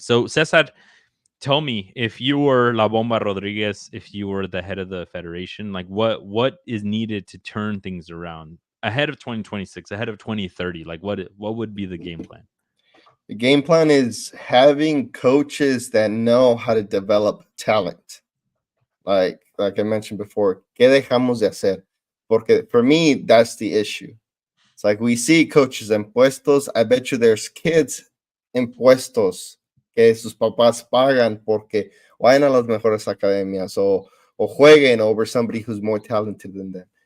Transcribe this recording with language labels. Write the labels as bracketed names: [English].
[English] So, Cesar, tell me, if you were La Bomba Rodriguez, if you were the head of the federation, like what is needed to turn things around ahead of 2026, ahead of 2030? Like what would be the game plan? The game plan is having coaches that know how to develop talent. Like I mentioned before, [Spanish] ¿qué dejamos de hacer? [English] Porque for me, that's the issue. It's like we see coaches [Spanish] en puestos. [English] I bet you there's kids [Spanish] en puestos que sus papás pagan porque vayan a las mejores academias [English] o jueguen over somebody who's more talented than them.